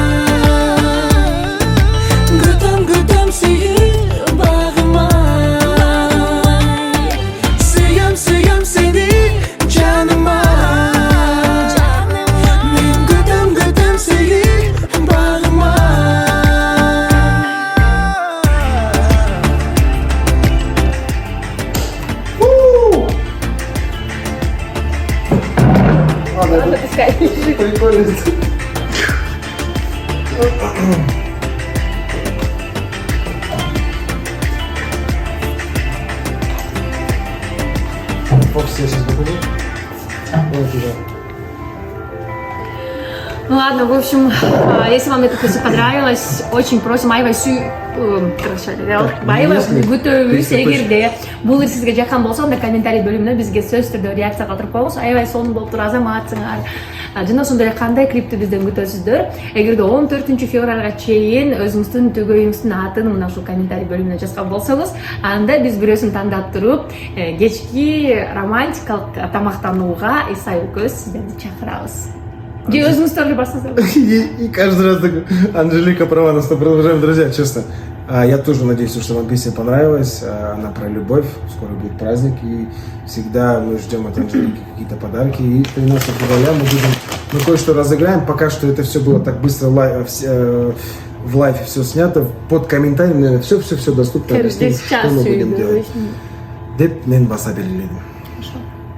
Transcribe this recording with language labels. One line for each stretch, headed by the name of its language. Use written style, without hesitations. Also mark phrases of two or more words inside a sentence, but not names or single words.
Kyrgyz: Күтөм сүйүү, багым ай. Сүйөм сени, жаным ай. Мен күтөм сүйүү, багым ай.
Russian: Ладно, пускай. Прикольно. Фокус я сейчас покажу. Вот уже. Ну ладно, в общем, если вам эта песня понравилась, очень просим
Kyrgyz: аябай күтөбүз. Эгерде бул ыр сизге жаккан болсо, анда комментарий бөлүмүнө бизге сөзсүз түрдө реакция калтырып коюңуз. Аябай сонун болуптур, азаматсыңар. Жана ошондой эле кандай клипти бизден күтөсүздөр? Эгерде 14 февралга чейин өзүңүздүн төгөйүңүздүн атын мына ушул комментарий бөлүмүнө жазган болсоңуз, анда биз бирөөсүн тандап туруп, кечки романтикалык тамактанууга ИСА өлкө сиздерди чакырабыз. Где өзүңүздөр эле барсаңыздар.
Russian: И каждый раз так, Анжелика права, нас продолжаем, друзья, честно. Я тоже надеюсь, что вам песня понравилась. Она про любовь. Скоро будет праздник. И всегда мы ждем от Анжелики какие-то подарки. И 13 февраля мы кое-что разыграем. Пока что это все было так быстро в лайфе все снято, под комментариями все доступно, объясним, что мы будем делать.
Kyrgyz: Деп мен баса белгиледим.